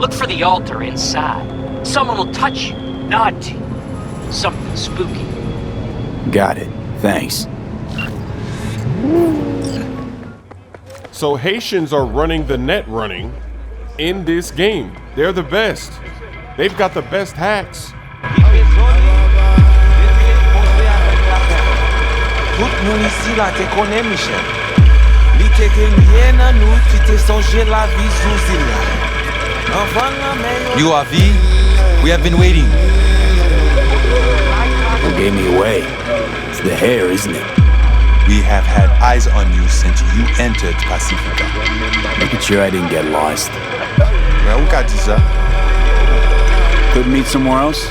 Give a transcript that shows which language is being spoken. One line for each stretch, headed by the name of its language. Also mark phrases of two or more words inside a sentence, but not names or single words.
English: Look for the altar inside. Someone will touch you, nod to you. Something spooky. Got it. Thanks. So Haitians are running the net running in this game. They're the best. They've got the best hacks.
Haitian Creole: Tout nou isi la te konen, Michel. Li te genye nan nou ki te sonje la vi zouzil la. Anvan nan men yo...
English: You are V? We have been waiting. Who gave me away? It's the hair, isn't it? We have had eyes on you since you entered Pacifica. Making sure I didn't get lost. Well, who got this, sir? Could meet somewhere else?